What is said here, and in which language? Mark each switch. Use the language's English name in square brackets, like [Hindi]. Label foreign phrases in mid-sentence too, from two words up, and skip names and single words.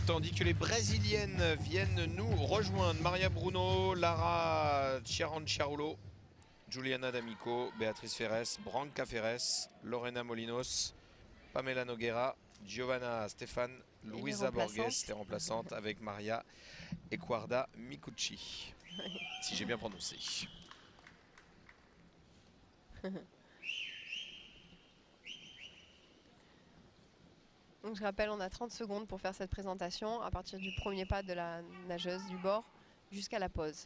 [French] tandis que les Brésiliennes viennent nous rejoindre. Maria Bruno, Lara Ciaranciarulo, Juliana D'Amico, Beatriz Ferres, Branca Ferres, Lorena Molinos, Pamela Noguera, Giovanna Stefan, Luisa Borges, les remplaçantes, avec Maria Ecuarda Micucci, si j'ai bien prononcé. Donc je rappelle, on a 30 secondes pour faire cette présentation à partir du premier pas de la nageuse du bord jusqu'à la pause.